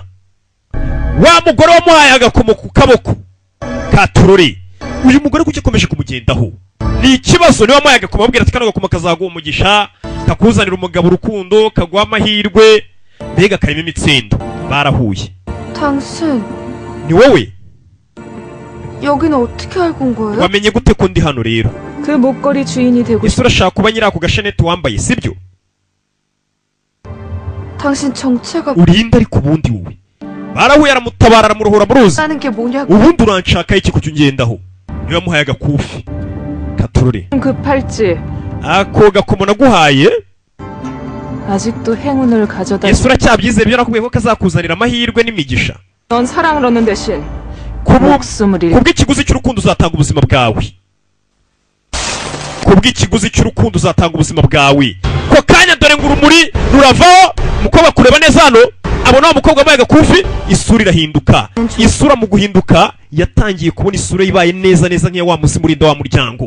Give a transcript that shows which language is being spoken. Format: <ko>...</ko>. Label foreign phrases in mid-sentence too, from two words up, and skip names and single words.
<rw>wa mugore wamuhaye agakomo ku kaboko katurore. uyu mugore kuki akomeje kumugendaho? ni ikibazo. niba wamuhaye agakomo abwira ati kano gakomo kazaguha umugisha, kakuzanira umugabo urukundo, kaguha amahirwe, mbega karimo imitsindo. barahuye.</rw> <ko>당신</ko> <rw>ni wowe?</rw> <ko>여기는 어떻게 알고 온 거예요?</ko> <rw>wamenye gute ko ndi hano rero?</rw> <ko>그 목걸이 주인이 되고</ko> <rw>ese urashaka kuba nyiri ako gasheneti wambaye sibyo?</rw> <ko>당신 정체가</ko> <rw>urinde ariko ubundi wowe. barahuye aramutabara aramurohora muruzi.</rw> <ko>하는 게 뭐냐고.</ko> <rw>ubundi uranshaka iki kuki ungendaho? niba muhaye agakufi katurore.</rw> <ko>그 팔찌</ko> <rw>ako gakomo naguhaye</rw> <ko>아직도 행운을 가져다.</ko> <rw>ese uracyabyizeye ibyo nakubwiye ko kazakuzanira amahirwe n'imigisha?</rw> <ko>넌 사랑을 얻는 대신 목숨을 잃.</ko> <rw>kubw'ikiguzi cy'urukundo uzatanga ubuzima bwawe. kubw'ikiguzi cy'urukundo uzatanga ubuzima bwawe. ko kanya dore ngo urumuri ruravaho, umukobwa kureba neza hano abona wa mukobwa wambaye agakufi, isura irahinduka. isura mu guhinduka yatangiye kubona isura ibaye neza neza nk'iya wa muzimu urinda wa muryango.</rw>